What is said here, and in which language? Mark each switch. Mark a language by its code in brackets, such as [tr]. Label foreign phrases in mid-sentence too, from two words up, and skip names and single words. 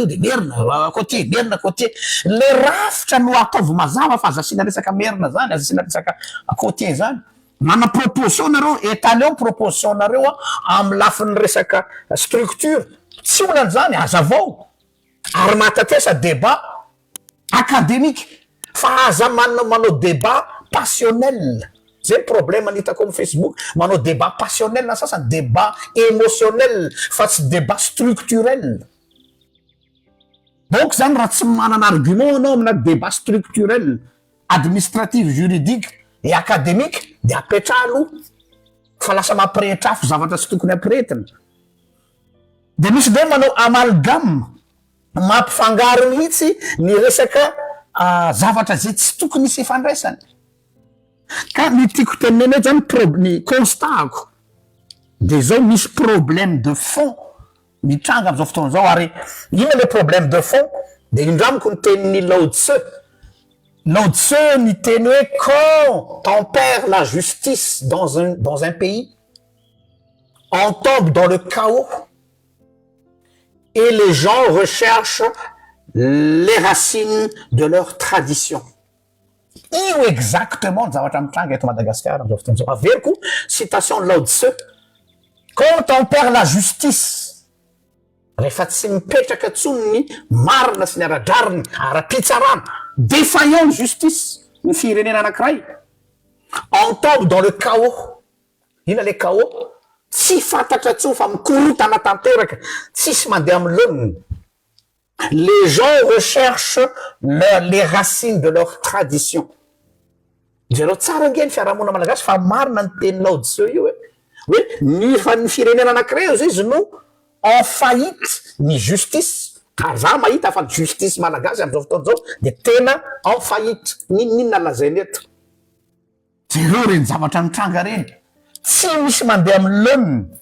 [mg] de merina côtier le rafitra no ataovy mazava fa aza asina resaka merina zany aza asina resaka côtier zany mana proposition nareo étalon proposition nareo amy lafiny resaka structure tsy olany zany aza vao ary mahatatesa [fr] débat académique [mg] fa aza manao [fr] débat passionnel [mg] zay problème anitako am Facebook manao [fr] débat passionnel [mg] na sasany [fr] débat émotionnel [mg] fa tsy [fr] débat structurel [mg] donc zany raha tsy manana argument anao amina [fr] débat structurel administratif juridique et académique [mg] de apetrahalo fa lasa mampirehetrafo zavatra tsy tokony ampirehetina de misy de manao amalgame mampifangaro mihitsy ny resaka zavatra zay tsy tokony misy ifandraisany ka ny tiako teneneo zany ny constatako de zao misy [fr] problème de fond [mg] mitranga am'izao fotoana zao ary ina [fr] le problème de fond [mg] de indramiko ny tenin'ny Lao Tse ny teny hoe [fr] quand on perd la justice dans un pays on tombe dans le chaos et les gens recherchent les racines de leur tradition. [mg] Io exactement zavatra mitranga eto Madagasikara am'izao fotoana zao averiko citation Lao Tse [fr] quand on perd la justice [mg] rehefa tsy mipetraka tsony ny marina sy ny aradrariny ara-pitsarana défaillant justice ny firenena anankiray [fr] on tombe dans le chaos [mg] ina [fr] le chaos [mg] tsy fantatra tsony fa mikorotana tanteraka tsisy mandeha amy loniny [fr] les gens recherchent les racines de leur tradition [mg] zereo tsara nge ny fiarahamonina malagasy fa marina ny teny Lao Tse io hoe ny firenena anankiray zay izy no [fr] en faillite [mg] ny justice ary za mahita fa justice malagasy am'izao fotoana zao de tena [fr] en faillite [mg] ninona lazainy eto zereo reny zavatra mitranga reny tsy misy mandeha amy loniny